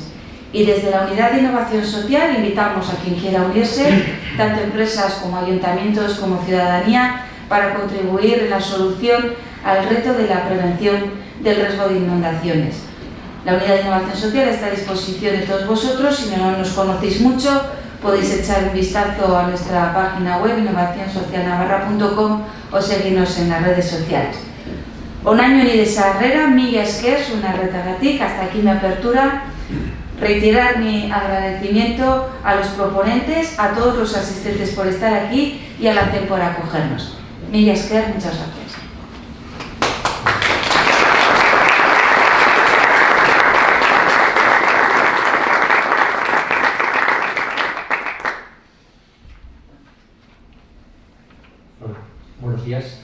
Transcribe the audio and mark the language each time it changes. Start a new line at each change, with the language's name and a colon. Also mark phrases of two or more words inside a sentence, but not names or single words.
Spanish: Y desde la Unidad de Innovación Social invitamos a quien quiera unirse, tanto empresas como ayuntamientos como ciudadanía, para contribuir en la solución al reto de la prevención del riesgo de inundaciones. La Unidad de Innovación Social está a disposición de todos vosotros. Si no nos conocéis mucho, podéis echar un vistazo a nuestra página web innovacionsocialnavarra.com o seguirnos en las redes sociales.
Basque: Onaino nire sarrera, mila esker zunarretagatik,
Spanish: hasta aquí mi apertura. Reiterar mi agradecimiento a los proponentes, a todos los asistentes por estar aquí y a la CEM por acogernos.
Basque: Mila esker,
Spanish: muchas gracias. Buenos días.